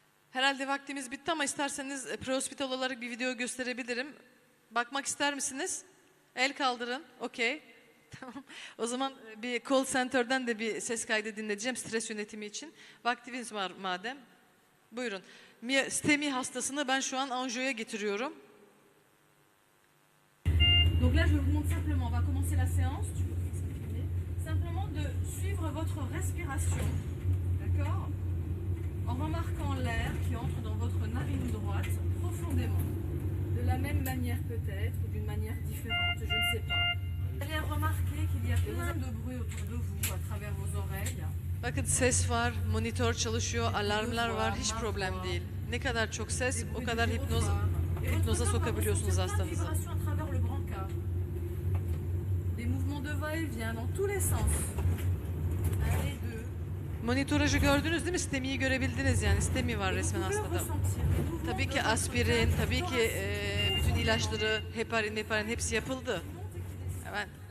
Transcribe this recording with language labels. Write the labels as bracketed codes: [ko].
[tr] Herhalde vaktimiz bitti ama isterseniz prehospital olarak bir video gösterebilirim. Bakmak ister misiniz? El kaldırın. Okey. Tamam. O zaman bir call center'dan da bir ses kaydı dinleyeceğim stres yönetimi için. Vaktiniz var madem. Buyurun. STEMI hastasını ben şu an Anjou'ya getiriyorum. [fr] Donc là, je vous montre simplement, on va commencer la séance, tu peux exprimer, simplement de suivre votre respiration, d'accord? En remarquant l'air qui entre dans votre narine droite profondément. De la même manière peut-être, ou d'une manière différente, je ne sais pas. Vous allez remarquer qu'il y a plein de bruit autour de vous, à travers vos oreilles. [tr] Bakın ses var, monitör çalışıyor, alarmlar var, hiç problem değil. Ne kadar çok ses, o kadar hipnoza sokabiliyorsunuz hastanızı. [fr] Des mouvements de va-et-vient dans tous les sens. [tr] Monitörajı gördünüz değil mi? STEMI'yi görebildiniz yani. STEMI var resmen hastada. Tabii ki aspirin, tabii ki bütün ilaçları, heparin hepsi yapıldı. Evet.